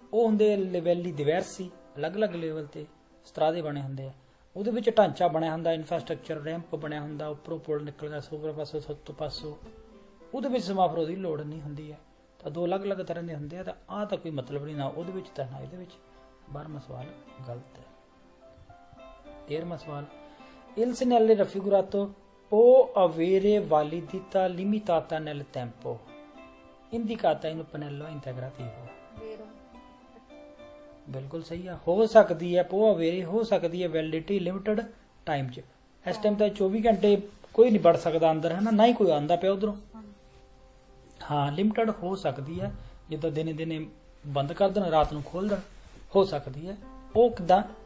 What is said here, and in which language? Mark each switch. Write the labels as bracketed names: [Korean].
[Punjabi] ਉਹ ਹੁੰਦੇ ਲਿਵੈਲੀ ਦਿਵੈਰਸੀ, ਅਲੱਗ-ਅਲੱਗ ਲੈਵਲ ਤੇ ਸਤਰਾਦੇ ਬਣੇ ਹੁੰਦੇ ਆ। ਉਹਦੇ ਵਿੱਚ ਢਾਂਚਾ ਬਣਿਆ ਹੁੰਦਾ, ਇਨਫਰਾਸਟ੍ਰਕਚਰ, ਰੈਂਪ ਬਣਿਆ ਹੁੰਦਾ, ਉੱਪਰੋਂ ਪੁਲ ਨਿਕਲਦਾ ਸੋਗਰ ਪਾਸੋਂ ਸੱਤੋਂ ਪਾਸੋਂ। ਉਹਦੇ ਵਿੱਚ ਸਮਾਫਰੋ ਦੀ ਲੋੜ ਨਹੀਂ ਹੁੰਦੀ ਹੈ। ਤਾਂ ਦੋ ਅਲੱਗ-ਅਲੱਗ ਤਰ੍ਹਾਂ ਦੇ ਹੁੰਦੇ ਆ। ਤਾਂ ਆਹ ਤਾਂ ਕੋਈ ਮਤਲਬ ਨਹੀਂ, ਨਾ ਉਹਦੇ ਵਿੱਚ ਤਾਂ ਨਾ ਇਹਦੇ ਵਿੱਚ। 12ਵਾਂ ਸਵਾਲ ਗਲਤ ਹੈ। 13ਵਾਂ ਸਵਾਲ, [Italian] Il segnale raffigurato può avere validità limitata nel tempo, indicata in un pannello integrativo। [Punjabi] ਬਿਲਕੁਲ ਸਹੀ ਆ, ਹੋ ਸਕਦੀ ਹੈ ਪੋ ਅਵੇਰੇ, ਹੋ ਸਕਦੀ ਹੈ ਵੈਲਿਡਿਟੀ ਲਿਮਿਟਡ ਟਾਈਮ 'ਚ। ਇਸ ਟਾਈਮ ਤਾਂ 24 ਘੰਟੇ ਕੋਈ ਨਹੀਂ ਵੜ ਸਕਦਾ ਅੰਦਰ, ਹੈ ਨਾ, ਨਾ ਹੀ ਕੋਈ ਆਉਂਦਾ ਪਿਆ ਉਧਰੋਂ। ਹਾਂ ਲਿਮਿਟਡ ਹੋ ਸਕਦੀ ਹੈ, ਜਿੱਦਾਂ ਦਿਨੇ ਦਿਨੇ ਬੰਦ ਕਰ ਦੇਣ, ਰਾਤ ਨੂੰ ਖੋਲ ਦੇਣ, ਹੋ ਸਕਦੀ ਹੈ। ਉਹ ਕਿੱਦਾਂ?